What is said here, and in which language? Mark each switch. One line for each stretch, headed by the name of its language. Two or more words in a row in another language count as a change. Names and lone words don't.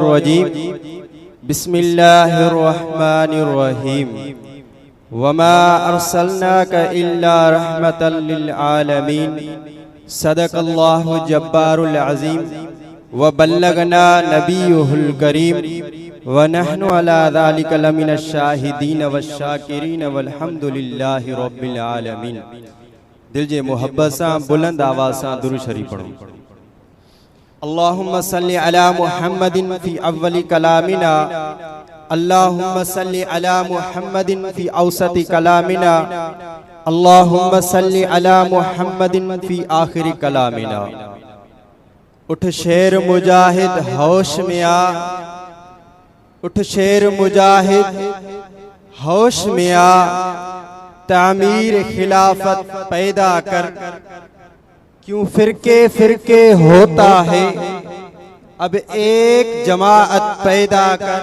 Arabic: رجيم بسم الله الرحمن الرحيم وما أرسلناك إلا رحمة للعالمين صدق الله الجبار العظيم وبلغنا نبيه الكريم ونحن على ذلك لمن الشاهدين والشاكرين والحمد لله رب العالمين.
Sindhi: दिल जे मोहब्बत सां बुलंद आवाज़ सां दुरूद शरीफ पढ़ो।
Arabic: اللهم صل على محمد في أول كلامنا اللهم صل على محمد في أوسط كلامنا اللهم صل على محمد في آخر كلامنا.
Urdu: اٹھ شیر مجاہد ہوش میں آ، اٹھ شیر مجاہد ہوش میں آ، تعمیر خلافت پیدا کر. کیوں فرقے فرقے ہوتا ہے، اب ایک جماعت پیدا کر.